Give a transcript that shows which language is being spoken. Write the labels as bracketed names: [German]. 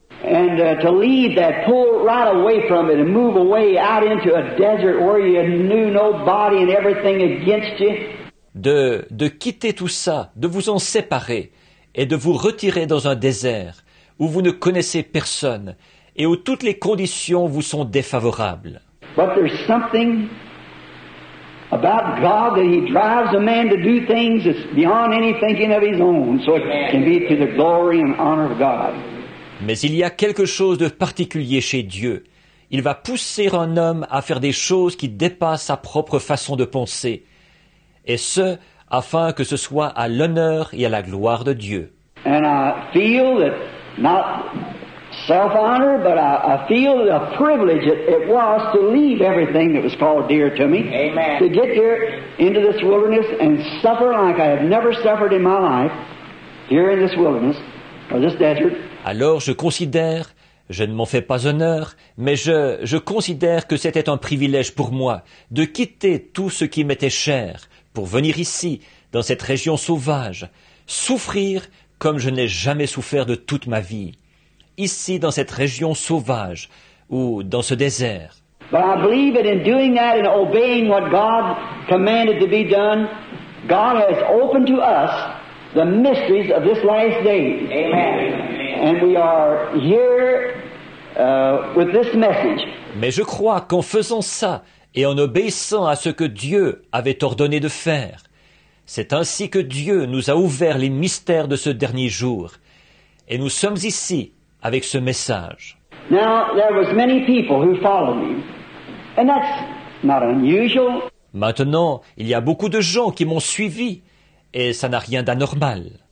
[English] And to leave that, pull right away from it and move away out into a desert where you knew nobody and everything against you. [French] De quitter tout ça, de vous en séparer et de vous retirer dans un désert où vous ne connaissez personne et où toutes les conditions vous sont défavorables. [English] But there's something about God that He drives a man to do things that's beyond any thinking of his own, so it can be to the glory and honor of God. [French] Mais il y a quelque chose de particulier chez Dieu. Il va pousser un homme à faire des choses qui dépassent sa propre façon de penser, et ce, afin que ce soit à l'honneur et à la gloire de Dieu. [English] And I feel that, not self-honor, but I feel the privilege it was to leave everything that was called dear to me. Amen. To get here into this wilderness and suffer like I have never suffered in my life, here in this wilderness, or this desert. [French] Alors je considère, je ne m'en fais pas honneur, mais je considère que c'était un privilège pour moi de quitter tout ce qui m'était cher pour venir ici, dans cette région sauvage, souffrir comme je n'ai jamais souffert de toute ma vie, ici dans cette région sauvage ou dans ce désert. [English] But I believe that in doing that and obeying what God commanded to be done, God has opened to us the mysteries of this last day. Amen. And we are here with this message. [French] Mais je crois qu'en faisant ça et en obéissant à ce que Dieu avait ordonné de faire, C'est ainsi que Dieu nous a ouvert les mystères de ce dernier jour. Et nous sommes ici avec ce message. [English] Now, there was many people who followed me. And that's not unusual. [French] Maintenant, il y a beaucoup de gens qui m'ont suivi, et ça n'a rien d'anormal.